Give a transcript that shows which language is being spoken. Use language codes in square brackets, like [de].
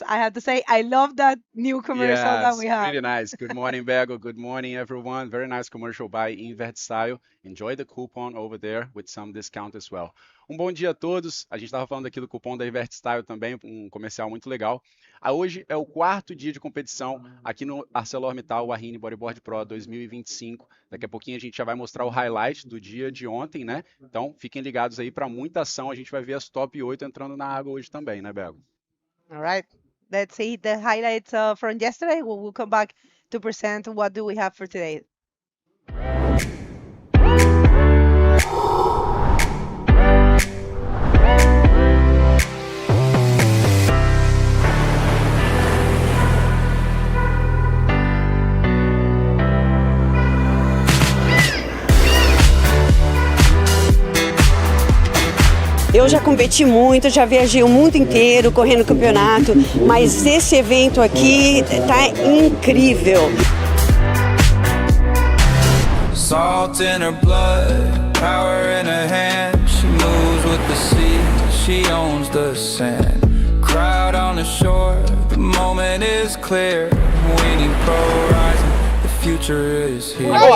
[en] I have to say, I love that new commercial that we have. Really nice. Good morning, Bego. Good morning, everyone. Very nice commercial by Invert Style. Enjoy the coupon over there with some discount as well. [pt] Bom dia a todos. A gente estava falando aqui do cupom da Invert Style também, um comercial muito legal. Hoje é o 4º dia de competição aqui no ArcelorMittal Wahine Bodyboarding Pro 2025. Daqui a pouquinho a gente já vai mostrar o highlight do dia de ontem, né? Então fiquem ligados aí para muita ação. A gente vai ver as top 8 entrando na água hoje também, né, Bego? [en] All right. Let's see the highlights from yesterday. We'll come back to present what do we have for today. [pt] Eu já competi muito, já viajei o mundo inteiro correndo campeonato, mas esse evento aqui tá incrível. [en] Salt in her blood, power in her hand. She moves with the sea, she owns the sand. Crowd on the shore, the moment is clear. Waiting for horizon, the future is here.